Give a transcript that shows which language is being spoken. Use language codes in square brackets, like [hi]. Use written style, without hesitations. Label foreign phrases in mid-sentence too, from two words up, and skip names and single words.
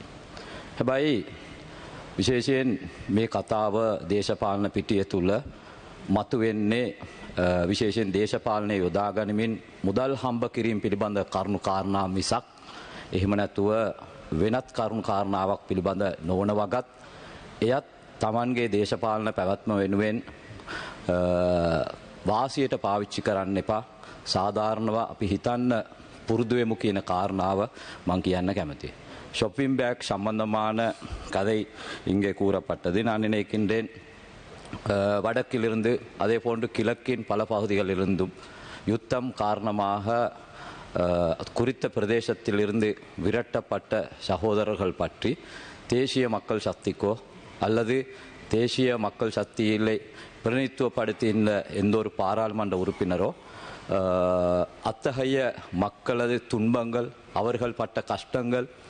[si] හැබැයි විශේෂයෙන් මේ කතාව දේශපාලන පිටිය තුල මතුවෙන්නේ විශේෂයෙන් දේශපාලනය යොදා ගනිමින් මුදල් හම්බ කිරීම පිළිබඳ කරුණු කාරණා මිසක් එහෙම නැතුව වෙනත් කරුණු කාරණාවක් පිළිබඳ නොවන වගත් එයත් Tamanගේ දේශපාලන පැවැත්ම වෙනුවෙන් වාසියට පාවිච්චි කරන්න එපා. සාධාරණව අපි හිතන්න පුරුදු වෙමු කියන කාරණාව මම කියන්න කැමතියි. [en] shopping bag [ta] சம்பந்தமான கதை இங்கே கூறப்பட்டது. நான் நினைக்கின்றேன் வடக்கிலிருந்து அதே போன்று கிழக்கின் பல பகுதிகளிலிருந்தும் யுத்தம் காரணமாக குறித்த பிரதேசத்திலிருந்து விரட்டப்பட்ட சகோதரர்கள் பற்றி தேசிய மக்கள் சக்திக்கோ அல்லது தேசிய மக்கள் சக்தியிலே பிரதிநிதித்துவப்படுத்தின எந்த ஒரு பாராளுமன்ற உறுப்பினரோ அத்தகைய மக்களது துன்பங்கள் அவர்கள் பட்ட கஷ்டங்கள்